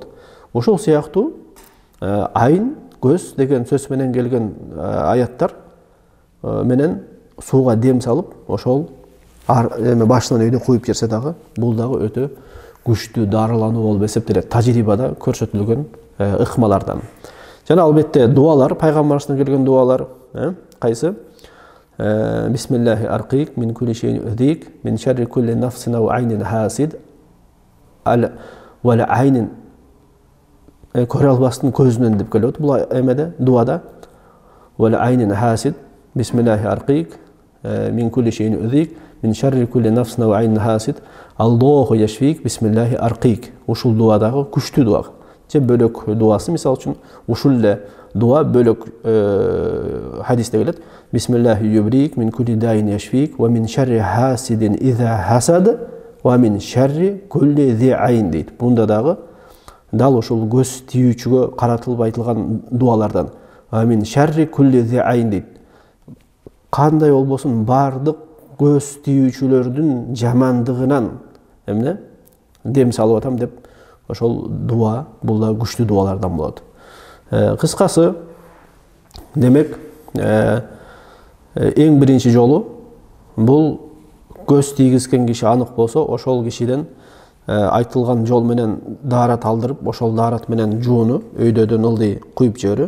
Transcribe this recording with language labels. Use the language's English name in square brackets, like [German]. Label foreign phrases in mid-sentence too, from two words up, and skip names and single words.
[Kyrgyz] Ошол сыяктуу айын, көз деген сөз менен келген аяттар менен сууга дем салып, ошол башынан үйдө куюп жерсе дагы, бул дагы өтө күчтүү дарылануу болуп эсептелет. Тажрыйбада көрсөтүлгөн ыкмалардан. Жана албетте дуалар, пайгамбарыбыздан келген дуалар, кайсы? [Arabic] بسم الله أرقيك من كل شيء يؤذيك من شر كل نفس أو عين حاسد ولا عين [Kyrgyz] көрө албастын көзүнөн деп келет. Бул эмеде дуада [Arabic] ولا عين حاسد بسم الله أرقيك من كل شيء يؤذيك من شر كل نفس أو عين حاسد الله يشفيك بسم الله أرقيك. [Kyrgyz] Ушул дуадагы күчтүү дуа. Же бөлөк дуасы, мисал үчүн ушул эле дуа бөлөк хадисте келет. [Arabic] بسم الله يبريك من كل داء يشفيك ومن شر حاسد إذا حسد ومن شر كل ذي عين дейт. [Kyrgyz] Бунда дагы дал ушул көз тийүүчүгө каратылып айтылган дуалардан. [Arabic] ومن شر كل ذي عين дейт. [Kyrgyz] Кандай болбосун бардык көз тийүүчүлөрдүн жамандыгынан дем салып атам деп ошол дуа, бул да күчтүү дуалардан болот. Кыскасы, демек, эң биринчи жолу бул көз тийгизген киши анык болсо, ошол кишиден айтылган жол менен даарат алдырып, ошол даарат менен жууну өйдөдөн ылдый куюп жиберүү.